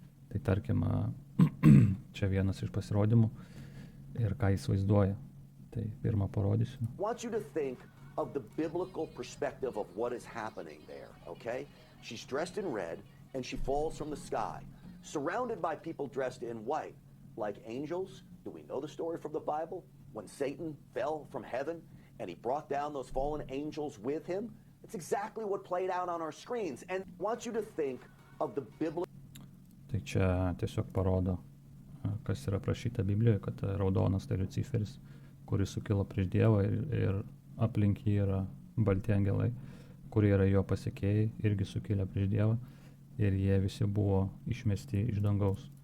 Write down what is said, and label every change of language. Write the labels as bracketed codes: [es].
[lt] Tai tarkim, čia vienas iš pasirodymų ir ką jis vaizduoja. Tai pirmą parodysiu. [en] I want you to think of the biblical perspective of what is happening there, okay? She's dressed in red and she falls from the sky, surrounded by people dressed in white, like angels. Do we know the story from the Bible? When Satan fell from heaven and he brought down those fallen angels with him? It's exactly what played out on our screens. And I want you to think of the biblical... [lt] Tai čia tiesiog parodo, kas yra prašyta Biblijoje, kad raudonas tai Liuciferis, kuris sukilo prieš Dievą ir aplink jį yra balti angelai. kurie yra jo pasekėjai, irgi sukilę prieš Dievą ir jie visi buvo išmesti iš dangaus.